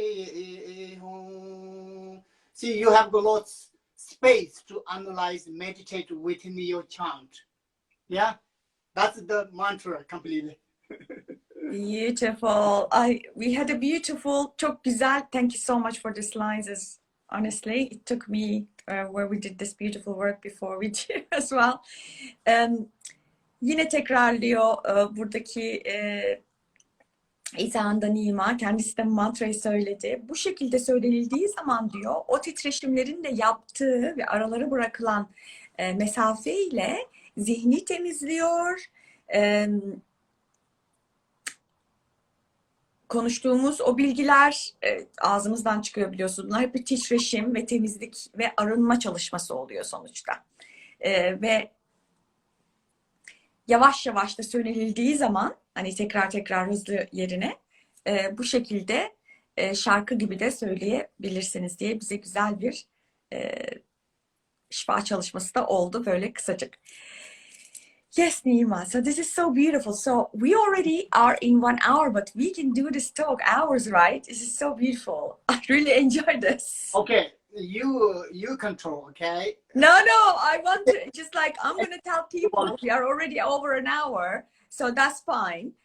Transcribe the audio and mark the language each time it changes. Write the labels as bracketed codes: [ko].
[en] See, you have a lot of space to analyze, meditate within your chant. Yeah, that's the mantra completely. Beautiful. We had a beautiful, [tr] çok güzel. [en] Thank you so much for these lines. Honestly, it took me where we did this beautiful work before we did as well. [tr] Yine tekrarlıyor buradaki İzahanda Nima, kendisi de mantrayı söyledi. Bu şekilde söylenildiği zaman diyor, o titreşimlerin de yaptığı ve aralara bırakılan mesafe ile zihni temizliyor. Konuştuğumuz o bilgiler ağzımızdan çıkıyor, biliyorsunuz. Bunlar hep bir titreşim ve temizlik ve arınma çalışması oluyor sonuçta. Ve yavaş yavaş da söylenildiği zaman, hani tekrar tekrar hızlı yerine bu şekilde şarkı gibi de söyleyebilirsiniz diye bize güzel bir şifa çalışması da oldu böyle kısacık. [en] Yes, Nima. So this is so beautiful. So we already are in 1 hour, but we can do this talk hours, right? This is so beautiful. I really enjoy this. Okay, you control, okay? No, I want to just like, I'm going to tell people we are already over an hour, so that's fine.